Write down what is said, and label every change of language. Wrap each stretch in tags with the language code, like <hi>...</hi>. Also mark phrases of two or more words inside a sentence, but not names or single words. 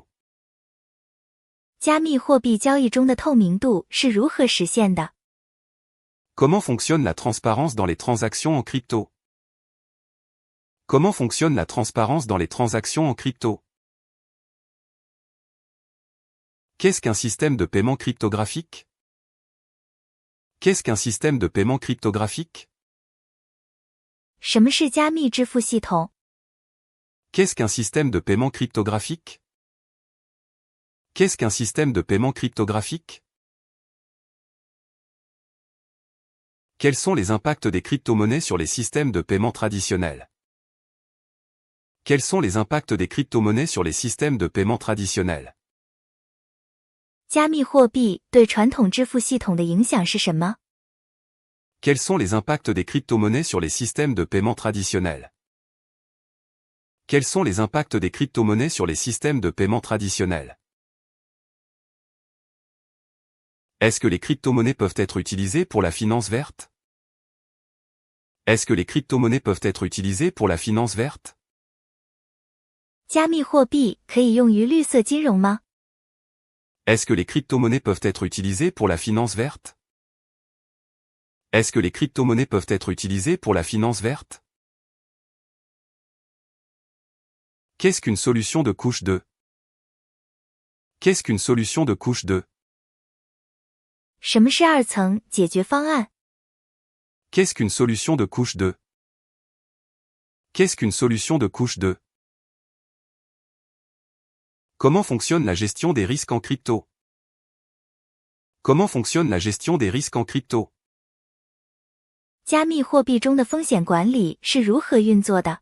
<zh>加密货币交易中的透明度是如何实现的？</zh> <fr>Comment fonctionne la transparence dans les transactions en crypto? Comment fonctionne la transparence dans les transactions en crypto? Qu'est-ce qu'un système de paiement cryptographique? Qu'est-ce qu'un système de paiement cryptographique?</fr> <zh>什么是加密支付系统？</zh> <fr>Qu'est-ce qu'un système de paiement cryptographique? Qu'est-ce qu'un système de paiement cryptographique? Quels sont les impacts des crypto-monnaies sur les systèmes de paiement traditionnels? Quels sont les impacts des crypto-monnaies sur les systèmes de paiement traditionnels?</fr> <zh>加密货币对传统支付系统的影响是什么？</zh> <fr>Quels sont les impacts des crypto-monnaies sur les systèmes de paiement traditionnels? Quels sont les impacts des crypto-monnaies sur les systèmes de paiement traditionnels? Est-ce que les crypto-monnaies peuvent être utilisées pour la finance verte? Est-ce que les crypto-monnaies peuvent être utilisées pour la finance verte?</fr> <zh>加密货币可以用于绿色金融吗？</zh> <fr>Est-ce que les crypto-monnaies peuvent être utilisées pour la finance verte? Est-ce que les crypto-monnaies peuvent être utilisées pour la finance verte? Qu'est-ce qu'une solution de couche 2? Qu'est-ce qu'une solution de couche 2?</fr> <zh>什么是二层解决方案？</zh> <fr>Qu'est-ce qu'une solution de couche 2? Qu'est-ce qu'une solution de couche 2? Comment fonctionne la gestion des risques en crypto? Comment fonctionne la gestion des risques en crypto?</fr> <zh>加密货币中的风险管理是如何运作的？</zh>